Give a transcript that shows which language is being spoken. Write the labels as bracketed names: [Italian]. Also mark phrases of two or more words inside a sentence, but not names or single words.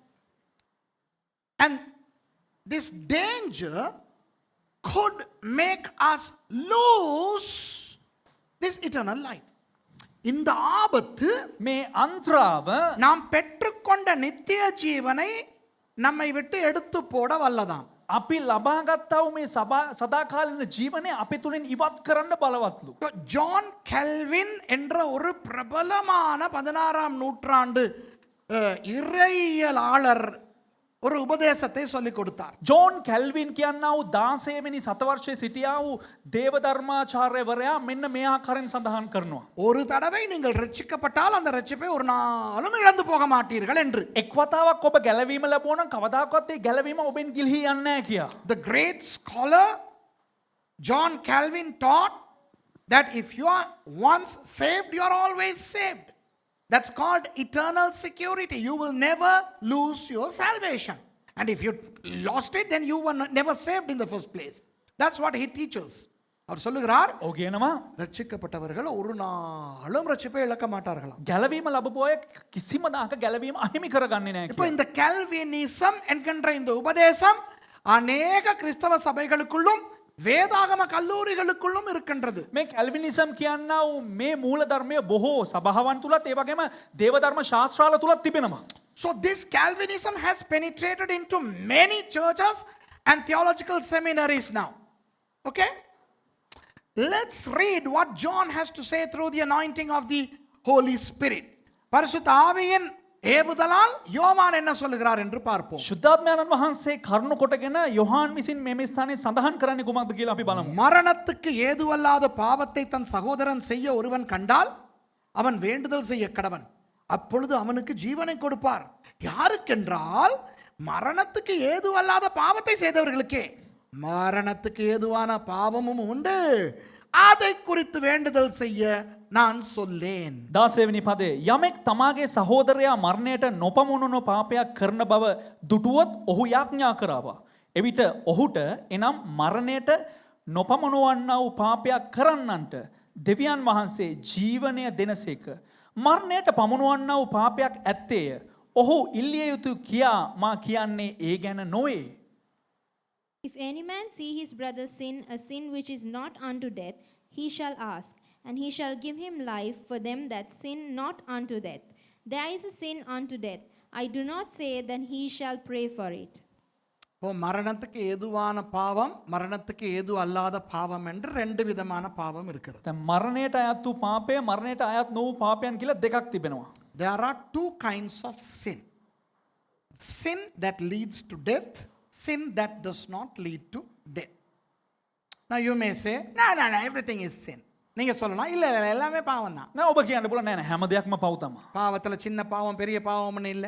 [English] And this danger could make us lose this eternal life. [Tamil] இந்த ஆபத்து [Sinhala] මේ අන්ත්‍රාව [Tamil] நாம் பெற்றுக்கொண்ட நித்திய ஜீவனை நம்மை விட்டு எடுத்து போட வல்லதாம். [Sinhala] අපි ලබාගත්තාව මේ සදාකාලින ජීවනය අපේ තුලින් ඉවත් කරන්න බලවත්ලු. [Tamil] ஜான் கெல்வின் என்ற ஒரு பிரபலமான 16ஆம் நூற்றாண்டு இறையியலாளர் ஒரு உபதேசத்தை சொல்லிக் கொடுத்தார். [Sinhala] ජෝන් කැල්වින් කියන්නා වූ 16 වෙනි සතවර්ෂයේ සිටියා වූ දේවධර්මාචාර්යවරයා මෙන්න මේ ආකාරයෙන් සඳහන් කරනවා. [Tamil] ஒரு தடவை நீங்கள் ரட்சிக்கப்பட்டால் அந்த ரட்சிப்பை ஒரு நாளும் இழந்து போக மாட்டீர்கள் என்று. [Sinhala] එක් වතාවක් ඔබ ගැලවීම ලැබුවා නම් කවදාකවත් ඒ ගැලවීම ඔබෙන් ගිලිහී යන්නේ නැහැ කියා. [English] The great scholar John Calvin taught that if you are once saved, you are always saved. That's called eternal security. You will never lose your salvation. And if you lost it, then you were never saved in the first place. That's what he teaches. [Tamil] அவர் சொல்லுகிறார், [Sinhala] ඔහු කියනවා [Tamil] ரட்சிக்கப்பட்டவர்கள் ஒரு நாளும் ரட்சிப்பை இழக்க மாட்டார்களாம். [Sinhala] ගැලවීම ලැබපු අය කිසිම දාක ගැලවීම අහිමි කරගන්නේ නැහැ [Tamil] இப்போ [Sinhala] කියලා. [Tamil] இந்த கால்வினிசம் என்கின்ற இந்த உபதேசம் அநேக கிறிஸ்தவ சபைகளுக்குள்ளும் வேதாகம கல்லூரிகளுக்குள்ளும் இருக்கின்றது. [Sinhala] මේ කැල්විනිසම් කියන්නා වූ මේ මූල ධර්මය බොහෝ සභාවන් තුලත් ඒ වගේම දේවධර්ම ශාස්ත්‍රාල තුලත් තිබෙනවා. [English] So this Calvinism has penetrated into many churches and theological seminaries now. Okay? Let's read what John has to say through the anointing of the Holy Spirit. [Tamil] பரிசுத்த ஆவியின் ஏவுதலால் யோவான் என்ன சொல்லுகிறார் என்று பார்ப்போம். [Sinhala] ශුද්ධාත්මයන්න් වහන්සේ කරුණ කොටගෙන යොහාන් විසින් මේ ස්ථානයේ සඳහන් කරන්නේ කුමක්ද කියලා අපි බලමු. [Tamil] மரணத்துக்கு ஏதுவல்லாத பாவத்தை தன் சகோதரன் செய்ய ஒருவன் கண்டால் அவன் வேண்டுதல் செய்ய கடவன், அப்பொழுது அவனுக்கு ஜீவனை கொடுப்பார். யாருக்கென்றால் மரணத்துக்கு ஏதுவல்லாத பாவத்தை செய்தவர்களுக்கே. மரணத்துக்கு ஏதுவான பாவமும் உண்டு, அதை குறித்து வேண்டுதல் செய்ய நான் சொல்லேன். [Sinhala] 16 වෙනි පදේ යමෙක් තමාගේ සහෝදරයා මරණයට නොපමුණුන පාපයක් කරන බව දුටුවොත් ඔහු යාඥා කරාවා. එවිට ඔහුට එනම් මරණයට නොපමුණවන්නා වූ පාපයක් කරන්නන්ට දෙවියන් වහන්සේ ජීවනය දෙනසේක. මරණයට පමුණවන්නා වූ පාපයක් ඇත්තේය. ඔහු ඉල්ලිය යුතු කියා මා කියන්නේ ඒ ගැන නොවේ. [English] If any man see his brother sin a sin which is not unto death, he shall ask, and he shall give him life for them that sin not unto death. There is a sin unto death, I do not say that he shall pray for it. [Tamil] இப்போ மரணத்துக்கு ஏதுவான பாவம் மரணத்துக்கு ஏது அல்லாத பாவம் என்று ரெண்டு விதமான பாவம் இருக்கிறது. [Sinhala] දැන් මරණයට අයත් වූ පාපය මරණයට අයත් නොවූ පාපයන් කියලා දෙකක් තිබෙනවා. [English] There are two kinds of sin. Sin that leads to death, sin that does not lead to death. Now you may say, no, everything is sin. [Tamil] நீங்க சொல்லலாம் இல்ல எல்லாமே பாவம் தான். [Sinhala] නෑ ඔබ කියන්න පුළුවන් නෑ නෑ හැම දෙයක්ම පව් තමයි. [Tamil] பாவத்துல சின்ன பாவம் பெரிய பாவம்னு இல்ல.